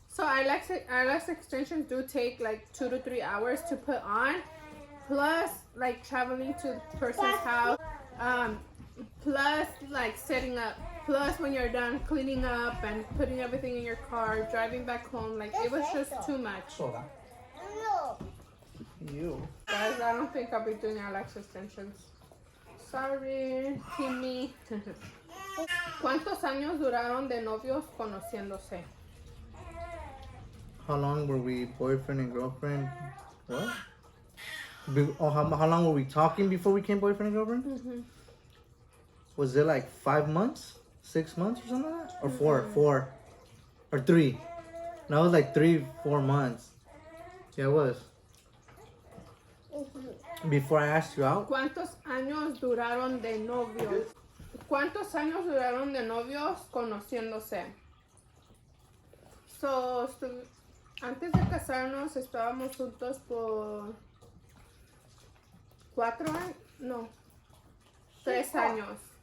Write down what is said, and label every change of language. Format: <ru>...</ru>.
<en>So eyelash extensions do take, like, 2 to 3 hours to put on, plus, like, traveling to the person's house, plus, like, setting up, plus when you're done cleaning up and putting everything in your car, driving back home. Like, it was just too much. No. You. Guys, I don't think I'll be doing eyelash extensions. Sorry, Timmy.</en> <es>¿Cuántos años duraron de novios conociéndose?</es> <en>How long were we boyfriend and girlfriend? What? How long were we talking before we became boyfriend and girlfriend? Was it like 5 months? 6 months or something like that? Or 4? Or 3? No, it was like 3-4 months. Yeah, it was. Before I asked you out.</en> <es>¿Cuántos años duraron de novios? ¿Cuántos años duraron de novios conociéndose? So, antes de casarnos estábamos juntos por 4 años, no, 3 años.</es>